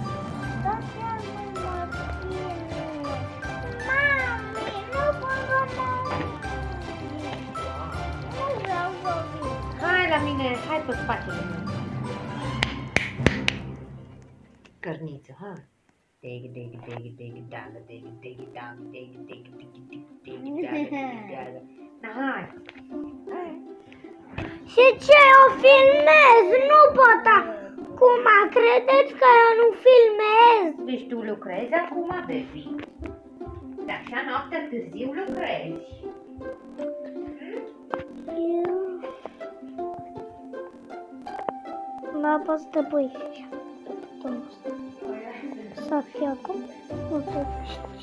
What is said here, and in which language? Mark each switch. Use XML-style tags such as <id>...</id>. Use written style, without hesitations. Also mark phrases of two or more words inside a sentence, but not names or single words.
<ro>Hai la mine, hai pe spatele meu. Cărniță, hai. Dig, dig, dig, dig, dagă, dig, dig, dagă, dig, dig, dig, dig, dig, dagă. Na, hai. Și ce, o filmez? Nu pot acum, credeți că eu nu filmez? Deci tu lucrezi acum, baby. Dar așa noaptea târziu lucrezi. Da, poți să te pui și să fie acum, nu te știi.</ro>